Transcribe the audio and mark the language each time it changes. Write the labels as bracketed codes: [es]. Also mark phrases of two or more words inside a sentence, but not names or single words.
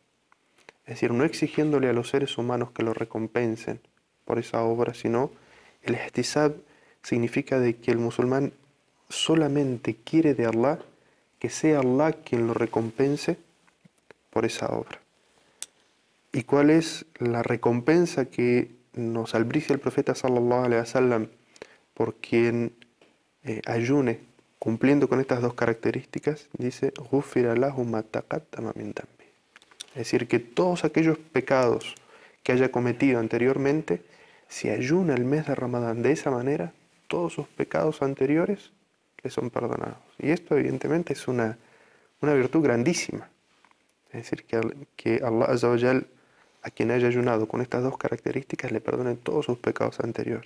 [es] Es decir, no exigiéndole a los seres humanos que lo recompensen por esa obra, sino el ihtisab significa de que el musulmán solamente quiere de Allah que sea Allah quien lo recompense por esa obra. ¿Y cuál es la recompensa que nos albricia el profeta [ar] صلى الله عليه وسلم [es] por quien ayune cumpliendo con estas dos características? Dice, [ar] غفر له ما تقدم من ذنبه. [es] Es decir, que todos aquellos pecados que haya cometido anteriormente, si ayuna el mes de Ramadán de esa manera, todos sus pecados anteriores le son perdonados. Y esto evidentemente es una virtud grandísima. Es decir, que Allah [ar] عز وجل, [es] a quien haya ayunado con estas dos características, le perdone todos sus pecados anteriores.